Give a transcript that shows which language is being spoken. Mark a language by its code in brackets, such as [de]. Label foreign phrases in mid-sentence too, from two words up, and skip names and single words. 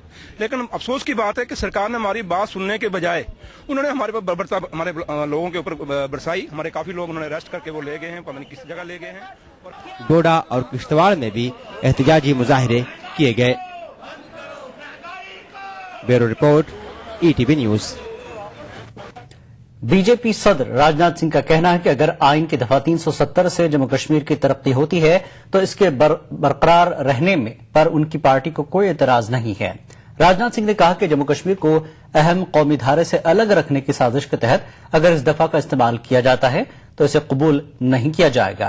[ur] لیکن افسوس کی بات ہے کہ سرکار نے ہماری بات سننے کے بجائے انہوں نے ہمارے بربرتا ہمارے لوگوں کے اوپر برسائی. ہمارے کافی لوگ انہوں نے اریسٹ کر کے وہ لے گئے ہیں, پتہ نہیں کس جگہ لے گئے ہیں. ڈوڈا اور کشتواڑ میں بھی احتجاجی مظاہرے کیے گئے. بیورو رپورٹ, ای ٹی وی نیوز. بی جے پی صدر راجناتھ سنگھ کا کہنا ہے کہ اگر آئین کی دفعہ 370 سے جموں کشمیر کی ترقی ہوتی ہے تو اس کے برقرار رہنے میں پر ان کی پارٹی کو کوئی اعتراض نہیں ہے. راجناتھ سنگھ نے کہا کہ جموں کشمیر کو اہم قومی دھارے سے الگ رکھنے کی سازش کے تحت اگر اس دفعہ کا استعمال کیا جاتا ہے تو اسے قبول نہیں کیا جائے گا.